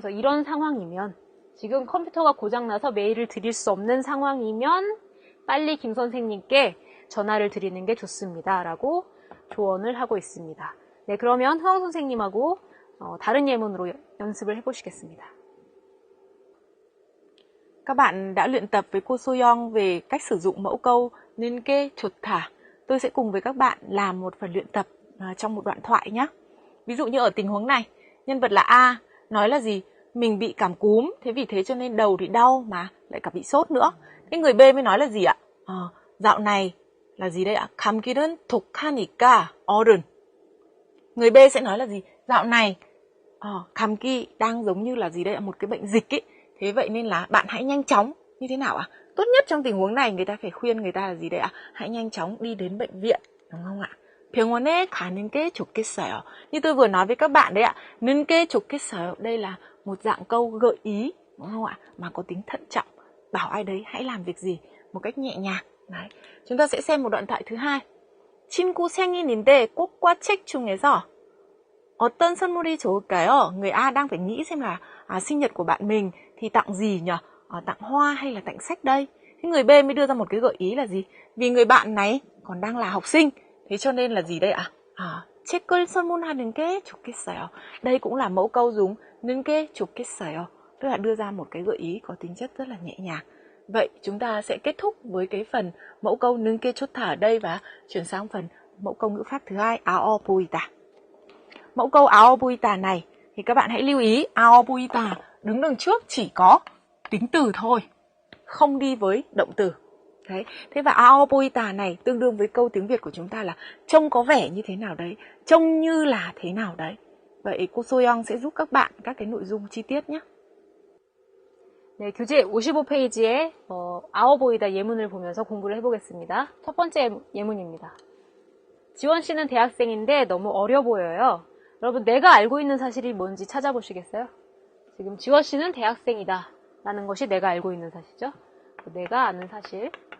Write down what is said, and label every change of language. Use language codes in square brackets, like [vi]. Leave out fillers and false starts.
[ko] 그래서 이런 상황이면 지금 컴퓨터가 고장나서 메일을 드릴 수 없는 상황이면 빨리 김 선생님께 전화를 드리는 게 좋습니다. 라고 조언을 하고 있습니다. 네, 그러면 허영 선생님하고 다른 예문으로 연습을 해보시겠습니다. [vi] Các bạn đã luyện tập với cô Soyoung về cách sử dụng mẫu câu nên kê chột thả. Tôi sẽ cùng với các bạn làm một phần luyện tập trong một đoạn thoại nhé. Ví dụ như ở tình huống này, nhân vật là A nói là gì? Mình bị cảm cúm, thế vì thế cho nên đầu thì đau mà lại cả bị sốt nữa. Thế người B mới nói là gì ạ? Dạo này là gì đây ạ? [ko] 감기는 독하니까 어른. [vi] Người B sẽ nói là gì? Dạo này 감기 đang giống như là gì đây ạ? Một cái bệnh dịch ấy. Thế vậy nên là bạn hãy nhanh chóng như thế nào ạ? Tốt nhất trong tình huống này người ta phải khuyên người ta là gì đấy ạ? Hãy nhanh chóng đi đến bệnh viện, đúng không ạ? [ko] 병원에 가는 게 좋겠어요. [vi] Như tôi vừa nói với các bạn đấy ạ, 는 게 좋겠어요. Đây là một dạng câu gợi ý, đúng không ạ? Mà có tính thận trọng, bảo ai đấy hãy làm việc gì một cách nhẹ nhàng. Đấy. Chúng ta sẽ xem một đoạn thoại thứ hai. [ko] 친구 생일인데 꽃과 책 중에서 어떤 선물이 좋을까요? [vi] Người A đang phải nghĩ xem là sinh nhật của bạn mình thì tặng gì nhỉ? Tặng hoa hay là tặng sách đây? Thế người B mới đưa ra một cái gợi ý là gì? Vì người bạn này còn đang là học sinh, thế cho nên là gì đây ạ? [ko] 책을 선물하는 게 좋겠어요. [vi] Đây cũng là mẫu câu dùng 는 게 좋겠어요. Tức là đưa ra một cái gợi ý có tính chất rất là nhẹ nhàng. Vậy chúng ta sẽ kết thúc với cái phần mẫu câu 는 게 좋다 ở đây và chuyển sang phần mẫu câu ngữ pháp thứ hai, 아어 보이다. Mẫu câu 아어 보이다 này thì các bạn hãy lưu ý 아어 보이다 đứng đằng trước chỉ có tính từ thôi, không đi với động từ. Đấy. Thế và 아어 보이다 này tương đương với câu tiếng Việt của chúng ta là trông có vẻ như thế nào đấy, trông như là thế nào đấy. Vậy cô Soyoung sẽ giúp các bạn các cái nội dung chi tiết nhé. [ko] 네, 교재 55페이지에 아워 보이다 예문을 보면서 공부를 해보겠습니다. 첫 번째 예문입니다. 지원 씨는 대학생인데 너무 어려 보여요. 여러분, 내가 알고 있는 사실이 뭔지 찾아보시겠어요? 지금 지원 씨는 대학생이다 라는 것이 내가 알고 있는 사실이죠. 내가 아는 사실.